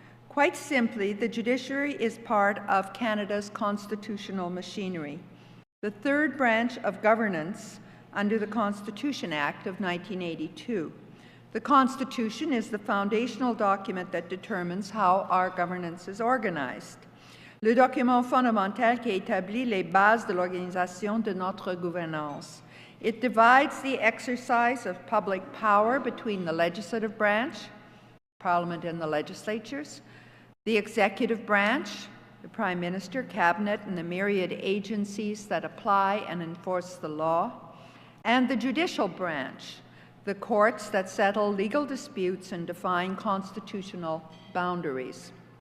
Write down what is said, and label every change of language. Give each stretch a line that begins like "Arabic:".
English: Quite simply, the judiciary is part of Canada's constitutional machinery, the third branch of governance under the Constitution Act of 1982. The Constitution is the foundational document that determines how our governance is organized.
French: Le document fondamental qui établit les bases de l'organisation de notre gouvernance.
English: It divides the exercise of public power between the legislative branch, Parliament and the legislatures, the executive branch, the Prime Minister, Cabinet, and the myriad agencies that apply and enforce the law, and the judicial branch, the courts that settle legal disputes and define constitutional boundaries.